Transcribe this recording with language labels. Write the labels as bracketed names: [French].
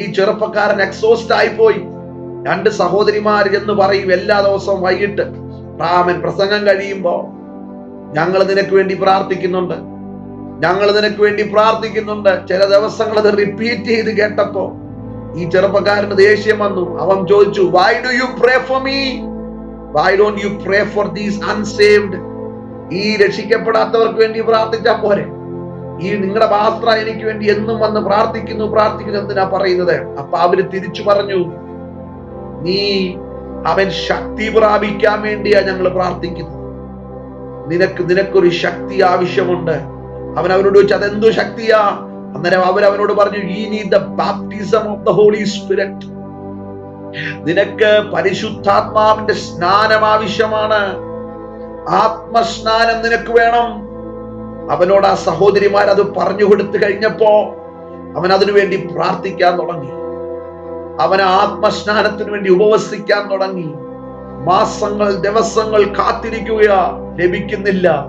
[Malayalam] ഈ ചെറുപ്പക്കാരൻ എക്സോസ്റ്റ് ആയിപ്പോയി. 2 സഹോദരിമാർ എന്ന് പറയും എല്ലാ ദിവസവും വൈകിട്ട് ആമേൻ പ്രസംഗം കഴിയുമ്പോ, ഞങ്ങൾ നിനക്ക് വേണ്ടി പ്രാർത്ഥിക്കുന്നുണ്ട്, ഞങ്ങൾ നിനക്ക് വേണ്ടി പ്രാർത്ഥിക്കുന്നുണ്ട്. ചില ദിവസങ്ങൾ അത് റിപ്പീറ്റ് ചെയ്ത് കേട്ടപ്പോ ഈ ചെറുപ്പക്കാരന് ദേഷ്യം വന്നു. അവൻ ചോദിച്ചു, [English] why do you pray for me? Why don't you pray for these unsaved? [Malayalam] ഈ രക്ഷിക്കപ്പെടാത്തവർക്ക് വേണ്ടി പ്രാർത്ഥിച്ചാ പോരെ? ഈ നിങ്ങളുടെ പാസ്റ്റർ എനിക്ക് വേണ്ടി എന്നും വന്ന് പ്രാർത്ഥിക്കുന്നു എന്തിനാ പറയുന്നത്? അപ്പൊ അവര് തിരിച്ചു പറഞ്ഞു, നീ അവൻ ശക്തി പ്രാപിക്കാൻ വേണ്ടിയാ ഞങ്ങൾ പ്രാർത്ഥിക്കുന്നത്. നിനക്കൊരു ശക്തി ആവശ്യമുണ്ട്. അവൻ അവരോട് ചോദിച്ചു, അതെന്തു ശക്തിയാ? അന്നേരം അവനോട് പറഞ്ഞു, [English] you need the baptism of the Holy Spirit. [Malayalam] നിനക്ക് പരിശുദ്ധാത്മാവിന്റെ സ്നാനം ആവശ്യമാണ്. ആത്മസ്നാനം നിനക്ക് വേണം. അവനോട് ആ സഹോദരിമാർ അത് പറഞ്ഞു കൊടുത്തു കഴിഞ്ഞപ്പോ അവൻ അതിനു വേണ്ടി പ്രാർത്ഥിക്കാൻ തുടങ്ങി. അവൻ ആത്മസ്നാനത്തിന് വേണ്ടി ഉപവസിക്കാൻ തുടങ്ങി. മാസങ്ങൾ, ദിവസങ്ങൾ കാത്തിരിക്കുകയാ, ലഭിക്കുന്നില്ല.